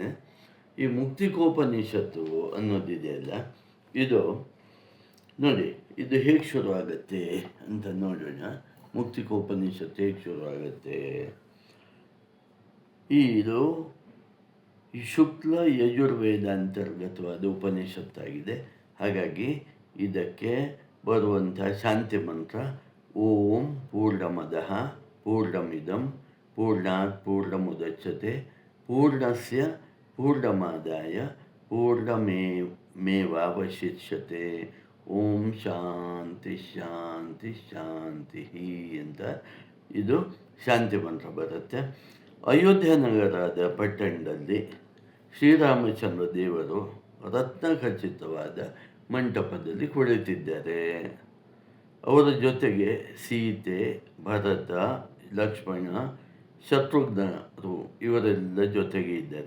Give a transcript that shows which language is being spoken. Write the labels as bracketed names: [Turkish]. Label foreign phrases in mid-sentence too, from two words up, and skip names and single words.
[Kannada] ಈ ಮುಕ್ತಿಕೋಪನಿಷತ್ತು ಅನ್ನೋದಿದೆಯಲ್ಲ, ಇದು ನೋಡಿ, ಇದು ಹೇಗೆ ಶುರುವಾಗತ್ತೆ ಅಂತ ನೋಡೋಣ. ಮುಕ್ತಿಕೋಪನಿಷತ್ತು ಹೇಗೆ ಶುರುವಾಗತ್ತೆ? ಇದು ಈ ಶುಕ್ಲ ಯಜುರ್ವೇದ ಅಂತರ್ಗತವಾದ ಉಪನಿಷತ್ತಾಗಿದೆ. ಹಾಗಾಗಿ ಇದಕ್ಕೆ ಬರುವಂಥ ಶಾಂತಿ ಮಂತ್ರ [Sanskrit] ಓಂ ಪೂರ್ಣಮದಃ ಪೂರ್ಣಮಿದಂ ಪೂರ್ಣಾತ್ ಪೂರ್ಣಮುದಚ್ಯತೆ ಪೂರ್ಣಸ್ಯ ಪೂರ್ಣಮಾದಾಯ ಪೂರ್ಣಮೇವಾವಶಿಷ್ಯತೆ. [Kannada] ಓಂ ಶಾಂತಿ ಶಾಂತಿ ಶಾಂತಿ ಅಂತ ಇದು ಶಾಂತಿ ಮಂತ್ರ ಬರುತ್ತೆ. ಅಯೋಧ್ಯ ನಗರದ ಪಟ್ಟಣದಲ್ಲಿ ಶ್ರೀರಾಮಚಂದ್ರ ದೇವರು ರತ್ನಖಚಿತವಾದ ಮಂಟಪದಲ್ಲಿ ಕುಳಿತಿದ್ದಾರೆ. ಅವರ ಜೊತೆಗೆ ಸೀತೆ, ಭರತ, ಲಕ್ಷ್ಮಣ, ಶತ್ರುಘ್ನರು ಇವರೆಲ್ಲ ಜೊತೆಗೆ ಇದ್ದಾರೆ.